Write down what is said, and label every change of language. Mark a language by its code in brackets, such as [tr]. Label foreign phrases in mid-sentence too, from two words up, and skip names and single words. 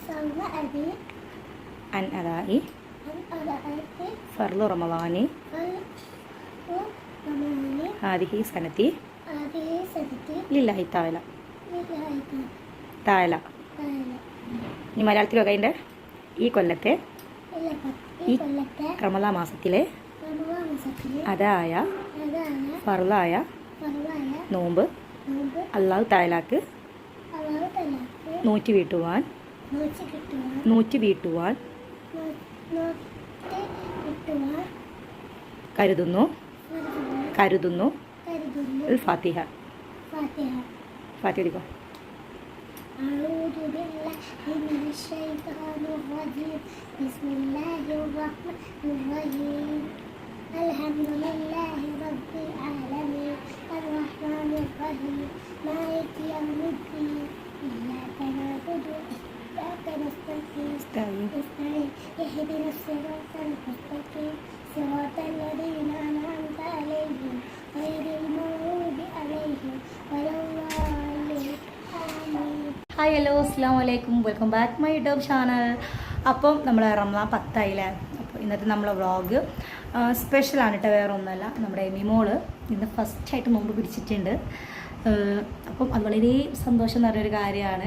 [ar] عن أداء فرض رمضان هذه سنتي لله تعالى [ml] താഴല ഇനി മലയാളത്തിലൊക്കെ അതിൻ്റെ ഈ കൊല്ലത്തെ ഈ റമദാ മാസത്തിലെ അതായ ഫർളായ നോമ്പ് അല്ലാഹു തആലാക്ക് നോറ്റ് വീട്ടുവാൻ കരുതുന്നു ഫാത്തിഹ ഫാത്തിഹ [ar] أعوذ بالله من الشيطان الرجيم بسم الله الرحمن الرحيم الحمد لله رب العالمين الرحمن الرحيم مالك يوم الدين إياك نعبد وإياك نستعين اهدنا الصراط المستقيم صراط الذين أنعمت عليهم غير المغضوب عليهم ولا الضالين. [en] hi hello [ar] السلام عليكم, [en] welcome back my YouTube channel. [ml] അപ്പം നമ്മൾ റമദാൻ 10 ആയില്ലേ. അപ്പോൾ ഇന്നത്തെ നമ്മളെ വ്ളോഗ് സ്പെഷ്യലാണ് കേട്ടോ, വേറെ ഒന്നുമല്ല. നമ്മുടെ എമിമോള് ഇന്ന് ഫസ്റ്റായിട്ട് നോമ്പ് പിടിച്ചിട്ടുണ്ട്. അപ്പം അത് വളരെ സന്തോഷം നിറഞ്ഞൊരു കാര്യമാണ്.